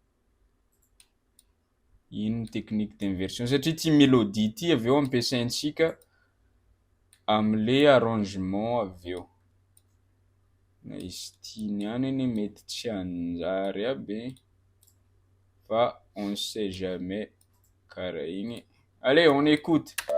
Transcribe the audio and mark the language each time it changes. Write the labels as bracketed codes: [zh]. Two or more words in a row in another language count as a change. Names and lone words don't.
[mg] iny [fr] technique d'inversion, [mg] satria ty mélodie ty aveo ampiasaintsika am'le arrangement aveo, na izy ty niany anie mety tsy hanjary aby fa [fr] on sait jamais, [mg] karaha igny. [fr] Allez, on écoute.